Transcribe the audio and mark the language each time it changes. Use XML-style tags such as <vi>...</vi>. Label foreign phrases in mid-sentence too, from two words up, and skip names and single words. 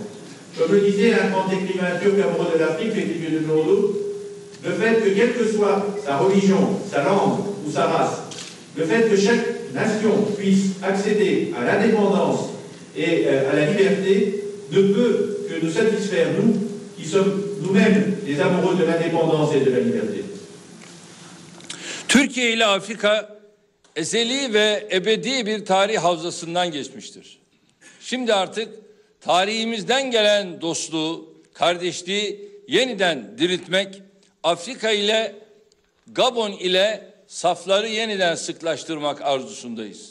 <fr>Comme le disait un grand écrivain turc amoureux de l'Afrique, Fethi Gemihloğlu, le fait que quelle que soit sa religion, sa langue ou sa race, le fait que chaque nation puisse accéder à l'indépendance et à la liberté ne peut que nous satisfaire, nous, qui sommes nous-mêmes des amoureux de l'indépendance et de la liberté.</fr> <tr>Türkiye ile Afrika ezeli ve ebedi bir tarih havzasından geçmiştir. Şimdi artık tarihimizden gelen dostluğu, kardeşliği yeniden diriltmek, Afrika ile Gabon ile safları yeniden sıklaştırmak arzusundayız.</tr>